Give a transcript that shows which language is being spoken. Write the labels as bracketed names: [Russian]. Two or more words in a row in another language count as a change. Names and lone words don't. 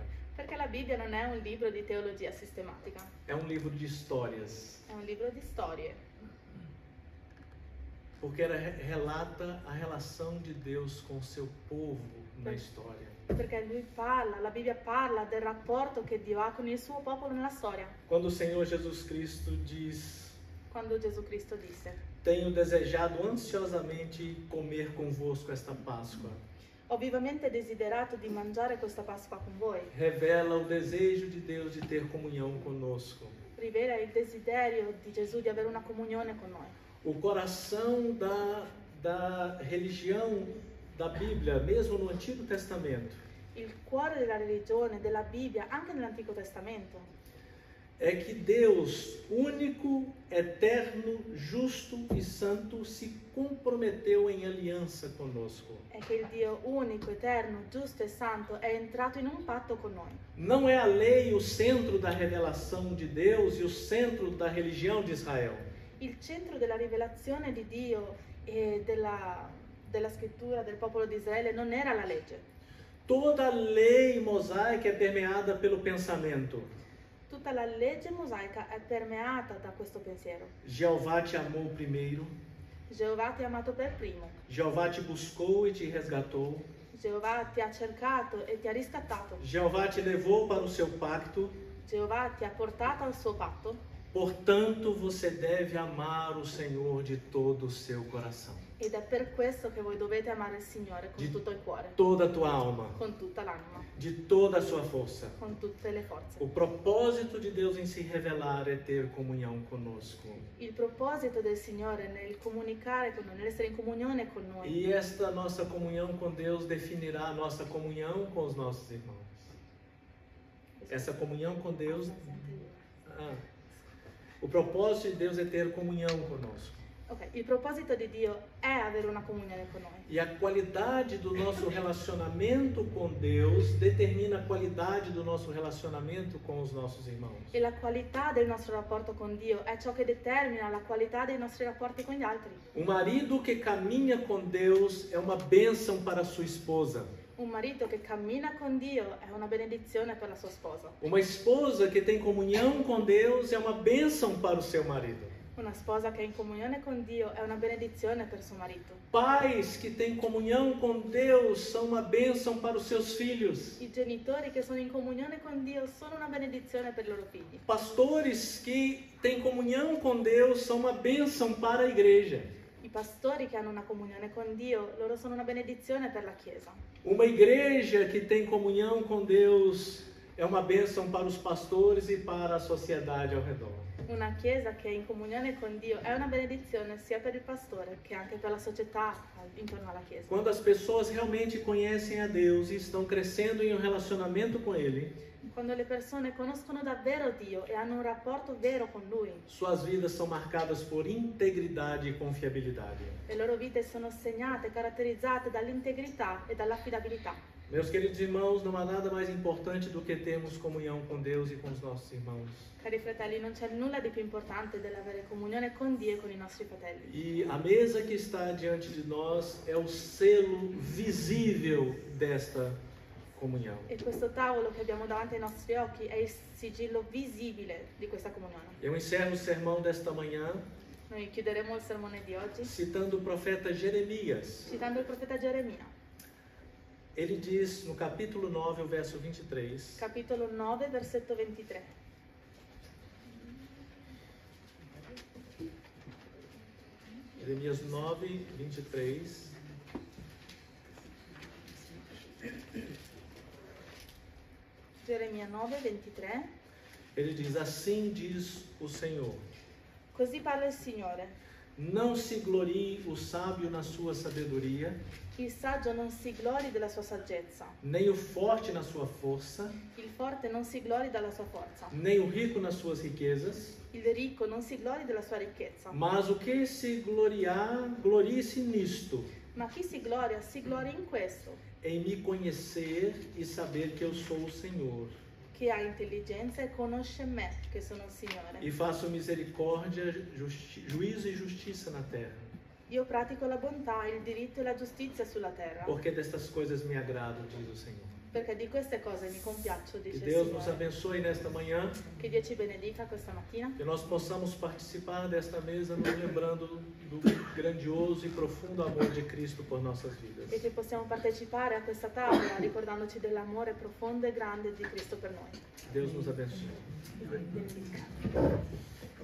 [Italian] Perché la Bibbia non è un libro di teologia sistematica, [Portuguese] É um livro de histórias. [Italian] è un libro di storie. [Portuguese] Porque ela relata a relação de Deus com o seu povo na história. [Italian] Perché la Bibbia parla del rapporto che Dio ha con il suo popolo nella storia. [Portuguese] Quando o Senhor Jesus Cristo diz: [Italian] Quando Gesù Cristo disse: [Portuguese] tenho desejado ansiosamente comer convosco esta Páscoa. [Italian] Ho vivamente desiderato di mangiare questa Pasqua con voi. [Portuguese] Revela o desejo de Deus de ter comunhão conosco. [Italian] Rivela il desiderio di Gesù di avere una comunione con noi. [Portuguese] O coração da religião da Bíblia, mesmo no Antigo Testamento, [Italian] Il cuore della religione, della Bibbia, anche nell'Antico Testamento, [Portuguese] é que Deus, único, eterno, justo e santo, se comprometeu em aliança conosco. [Italian] è che il Dio unico, eterno, giusto e santo è entrato in un patto con noi. [Portuguese] Não é a lei o centro da revelação de Deus e o centro da religião de Israel. [Italian] Il centro della rivelazione di Dio e della scrittura del popolo di Israele non era la legge. [Portuguese] Toda a lei mosaica é permeada pelo pensamento. [Italian] Tutta la legge mosaica è permeata da questo pensiero. [Portuguese] Jeová te amou primeiro, [Italian] Geova ti ha amato per primo. [Portuguese] Jeová te buscou e te resgatou, [Italian] Geova ti ha cercato e ti ha riscattato. [Portuguese] Jeová te levou para o seu pacto, [Italian] Geova ti ha portato al suo patto. [Portuguese] portanto você deve amar o Senhor de todo o seu coração, [Italian] Ed è per questo che voi dovete amare il Signore con tutto il cuore, [Portuguese] toda a tua alma, [Italian] con tutta l'anima, [Portuguese] de toda a sua força. [Italian] con tutte le forze. [Portuguese] O propósito de Deus em se revelar é ter comunhão conosco. [Italian] Il proposito del Signore nel comunicare con noi, nell'essere in comunione con noi. [Portuguese] E esta nossa comunhão com Deus definirá a nossa comunhão com os nossos irmãos. Essa comunhão com Deus... O propósito de Deus é ter comunhão conosco. [Italian] Ok, il proposito di Dio è avere una comunione con noi. [Portuguese] E a qualidade do nosso relacionamento com Deus determina a qualidade do nosso relacionamento com os nossos irmãos. [Italian] E la qualità del nostro rapporto con Dio è ciò che determina la qualità dei nostri rapporti con gli altri. [Portuguese] Um marido que caminha com Deus é uma bênção para sua esposa. [Italian] Un marito che cammina con Dio è una benedizione per la sua sposa. [Portuguese] Uma esposa que tem comunhão com Deus é uma bênção para o seu marido. [Italian] Una sposa che è in comunione con Dio è una benedizione per suo marito. [Portuguese] Pais que têm comunhão com Deus são uma bênção para os seus filhos. [Italian] I genitori che sono in comunione con Dio sono una benedizione per i loro figli. [Portuguese] Pastores que têm comunhão com Deus são uma bênção para a igreja. [Italian] I pastori che hanno una comunione con Dio, loro sono una benedizione per la Chiesa. [Portuguese] Uma igreja que tem comunhão com Deus é uma bênção para os pastores e para a sociedade ao redor. [Italian] Una Chiesa che è in comunione con Dio è una benedizione sia per il pastore che anche per la società intorno alla Chiesa. [Portuguese] Quando as pessoas realmente conhecem a Deus e estão crescendo em um relacionamento com Ele, [Italian] Quando le persone conoscono davvero Dio e hanno un rapporto vero con Lui, [Portuguese] suas vidas são marcadas por integridade e confiabilidade. [Italian] le loro vite sono segnate, caratterizzate dall'integrità e dall'affidabilità. [Portuguese] Meus queridos irmãos, não há nada mais importante do que termos comunhão com Deus e com os nossos irmãos. [Italian] Cari fratelli, non c'è nulla di più importante dell'avere comunione con Dio e con i nostri fratelli. [Portuguese] E a mesa que está diante de nós é o selo visível desta comunhão. [Italian] E questo tavolo che abbiamo davanti ai nostri occhi è il sigillo visibile di questa comunione. [Portuguese] Eu encerro o sermão desta manhã [Italian] Noi chiuderemo il sermone di oggi [Portuguese] citando o profeta Jeremias. [Italian] citando il profeta Geremia, [Portuguese] Ele diz no capítulo 9, o verso 23: [Italian] capitolo 9, versetto 23. [Portuguese] Jeremias 9, 23. [Italian] Geremia 9, 23. [Portuguese] Ele diz: assim diz o Senhor. [Italian] Così parla il Signore. [Portuguese] Não se glorie o sábio na sua sabedoria, [Italian] Il saggio non si glori della sua saggezza, [Portuguese] nem o forte na sua força, [Italian] il forte non si glori della sua forza, [Portuguese] nem o rico nas suas riquezas, [Italian] il ricco non si glori della sua ricchezza. [Portuguese] mas o que se gloriar, glorie-se nisto, [Italian] Ma chi si gloria in questo, [Portuguese] em me conhecer e saber que eu sou o Senhor, [Italian] che ha intelligenza e conosce me, che sono il Signore. [Portuguese] e faço misericórdia, juízo e justiça na terra. [Italian] Io pratico la bontà, il diritto e la giustizia sulla terra, [Portuguese] Porque destas coisas me agrado, diz o Senhor. [Italian] perché di queste cose mi compiaccio, [Portuguese] Que [Italian] dice il [Portuguese] Deus nos [Italian] Signore. [Portuguese] abençoe nesta manhã, [Italian] Che Dio ci benedica questa mattina, [Portuguese] que nós possamos participar desta mesa, nos lembrando do grandioso e profundo amor de Cristo por nossas vidas. [Italian] e che possiamo partecipare a questa tavola ricordandoci dell'amore profondo e grande di Cristo per noi. [Portuguese] Deus nos abençoe. [Italian] Dio vi benedica.